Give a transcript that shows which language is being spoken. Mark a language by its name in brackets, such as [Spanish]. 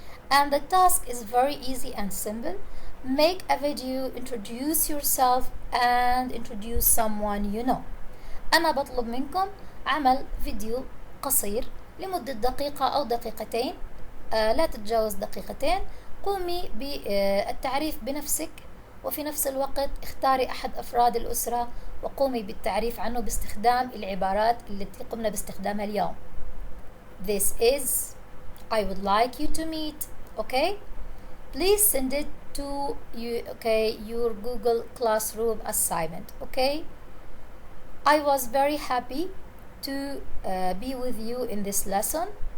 [English] And the task is very easy and simple. Make a video, introduce yourself and introduce someone you know. [Arabic] أنا بطلب منكم عمل فيديو قصير لمدة دقيقة أو دقيقتين، لا تتجاوز دقيقتين. قومي بالتعريف بنفسك، وفي نفس الوقت اختاري أحد أفراد الأسرة وقومي بالتعريف عنه باستخدام العبارات التي قمنا باستخدامها اليوم. [English] This is, I would like you to meet. Okay? Please send it to you, okay, your Google Classroom assignment. Okay? I was very happy to be with you in this lesson.